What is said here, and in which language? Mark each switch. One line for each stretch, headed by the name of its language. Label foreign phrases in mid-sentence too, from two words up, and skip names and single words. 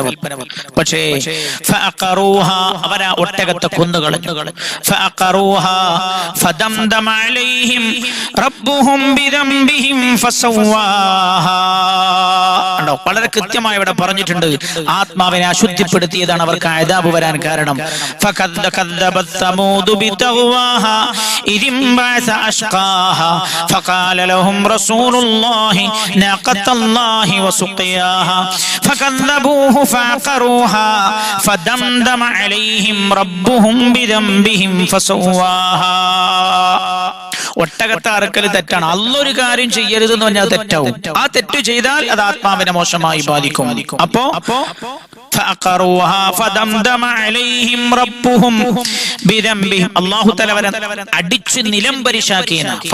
Malayalam: പക്ഷേ അവരാ ഒട്ടകത്തെ കൊന്നുകളഞ്ഞു. വളരെ കൃത്യമായി ഇവിടെ പറഞ്ഞിട്ടുണ്ട്. ആത്മാവിനെ അശുദ്ധിപ്പെടുത്തിയതാണ് അവർക്ക് അദാബ് വരാൻ കാരണം.
Arabic: الله وسقياها فكذبوه فعقروها فدمدم عليهم ربهم بذنبهم فسواها.
Malayalam: ഒട്ടകത്തെ അറക്കൽ തെറ്റാണ്. അള്ളൊരു കാര്യം ചെയ്യരുത് എന്ന് പറഞ്ഞാൽ തെറ്റാവും. ആ തെറ്റ് ചെയ്താൽ അത് ആത്മാവിനെ മോശമായി ബാധിക്കും. അപ്പോ അല്ലാഹു തആല അടിച്ച് നിലംപരിശാക്കിയന.